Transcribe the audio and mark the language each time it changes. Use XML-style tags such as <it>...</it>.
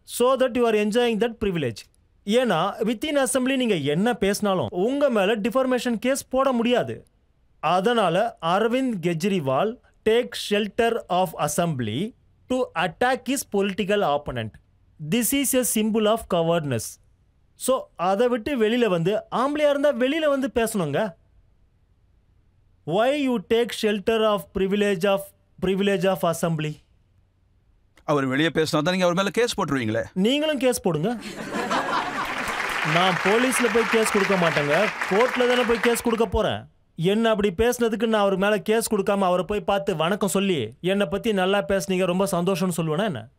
<en>So that you are enjoying that privilege.</en> <ta>ஏன்னா</ta> <en>within assembly</en> <ta>நீங்கள் என்ன பேசினாலும் உங்கள் மேலே டிஃபர்மேஷன் கேஸ் போட முடியாது. அதனால்</ta> <en>Arvind Kejriwal take shelter of assembly to attack is political opponent. This is a simple of covertness.</en> <ta>So அதை விட்டு வெளியில் வந்து, ஆம்பளையாக இருந்தால் வெளியில் வந்து பேசணுங்க.</ta> <en>Why you take shelter of privilege of assembly?</en> <ta>அவர் வெளியே பேசினா தான் நீங்க அவர் மேல கேஸ் போட்டுருவீங்களே. நீங்களும் கேஸ் போடுங்க. நான் போலீஸ்ல போய் கேஸ் கொடுக்க மாட்டேங்க, கோர்ட்ல தானே போய் கேஸ் கொடுக்க போறேன். என்ன அப்படி பேசினதுக்கு நான் அவர் மேல கேஸ் கொடுக்காம அவரை போய் பார்த்து வணக்கம் சொல்லி என்னை பத்தி நல்லா பேசுனீங்க, ரொம்ப சந்தோஷம்னு சொல்லுவேனா என்ன?</ta>